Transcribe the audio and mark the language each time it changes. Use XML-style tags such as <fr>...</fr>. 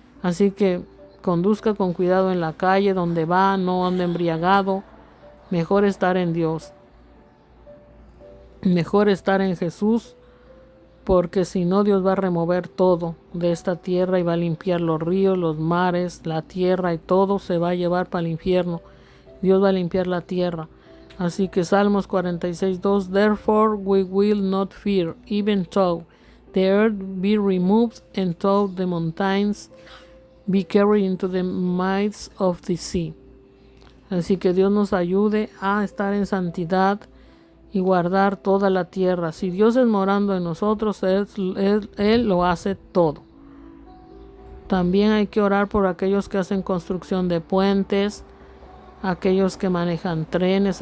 <es>Así que conduzca con cuidado en la calle, donde va, no ande embriagado. Mejor estar en Dios. Mejor estar en Jesús, porque si no, Dios va a remover todo de esta tierra y va a limpiar los ríos, los mares, la tierra, y todo se va a llevar para el infierno. Dios va a limpiar la tierra. Así que</es> <en>Salmos 46:2, Therefore we will not fear, even though the earth be removed and though the mountains be carried into the midst of the sea.</en> <es>Así que Dios nos ayude a estar en santidad y guardar toda la tierra. Si Dios es morando en nosotros, Él lo hace todo. También hay que orar por aquellos que hacen construcción de puentes, aquellos que manejan trenes.</es>